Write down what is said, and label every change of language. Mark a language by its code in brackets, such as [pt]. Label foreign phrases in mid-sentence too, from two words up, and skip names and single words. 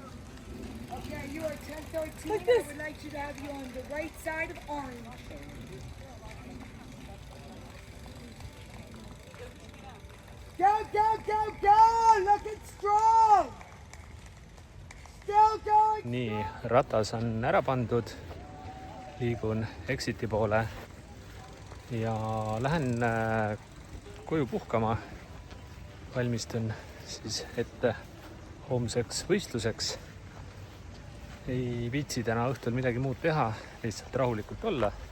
[en] Okay, you are 1013. I would like you to have you on the right side of orange. Go, go, go, go! Looking strong! Still going! [et] Nii, ratas on ära pandud, liigun exiti poole ja lähen koju puhkama. Valmistun siis ette homseks võistluseks. Ei viitsi täna õhtul midagi muud teha, lihtsalt rahulikult olla.